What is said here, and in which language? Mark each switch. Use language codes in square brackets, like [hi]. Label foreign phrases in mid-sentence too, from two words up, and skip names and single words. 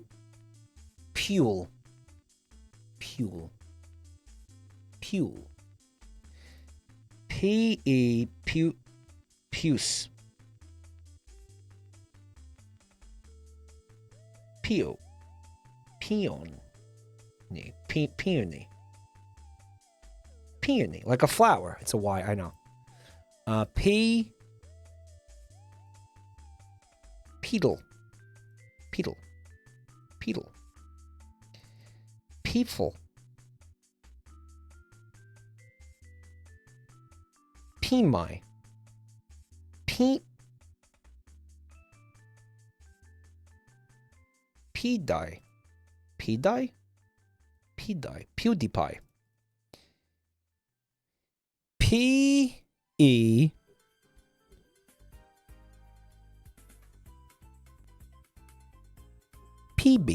[en] Pule. Pule. Pule. P-E. Puce. Peo. Peony. Peony. Peony. Like a flower. It's a Y, I know. Pedal. Pedal. Pedal. Peeful. Peami. Pedi. Pedi? Pedi. PewDiePie. P-E. PB.